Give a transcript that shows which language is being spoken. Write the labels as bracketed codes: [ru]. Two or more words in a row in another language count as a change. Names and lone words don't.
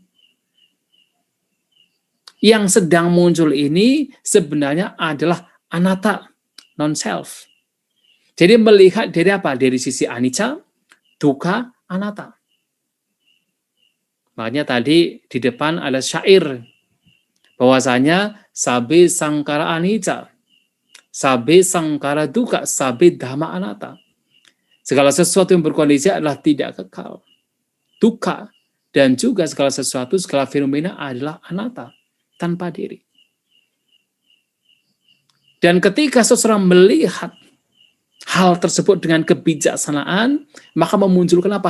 [id] Yang sedang muncul ini sebenarnya adalah anatta, non-self. Jadi melihat dari apa? Dari sisi [pi] anicca, duka, anatta. [id] Makanya tadi di depan ada syair bahwasanya [pi] sabe sangkara anicca, sabe sangkara duka, sabe dhamma anatta. [id] Segala sesuatu yang berkondisi adalah tidak kekal. Duka dan juga segala sesuatu, segala fenomena adalah anatta, tanpa diri. Dan ketika seseorang melihat hal tersebut dengan kebijaksanaan, maka memunculkan apa?